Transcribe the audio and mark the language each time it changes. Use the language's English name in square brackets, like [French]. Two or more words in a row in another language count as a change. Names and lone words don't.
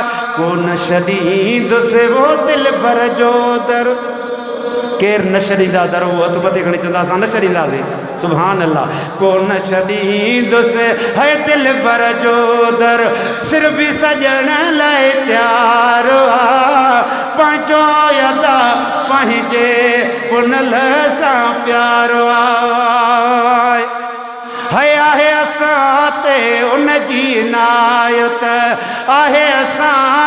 [Sindhi] को न छॾींदुसि वो दिल भर जो दर, केरु न छॾींदा दर, उहो हथ मथे खणी चवंदा असां न छॾींदासीं। [Arabic] سبحان الله. [Sindhi] को न छॾींदुसि है दिल भर जो दर, सिर्फ़ बि सजण लाइ तयारो आहे, पंहिंजो यदा पंहिंजे पुनल सां प्यारो आहे। आहे असां ते उन जी इनायत, आहे असां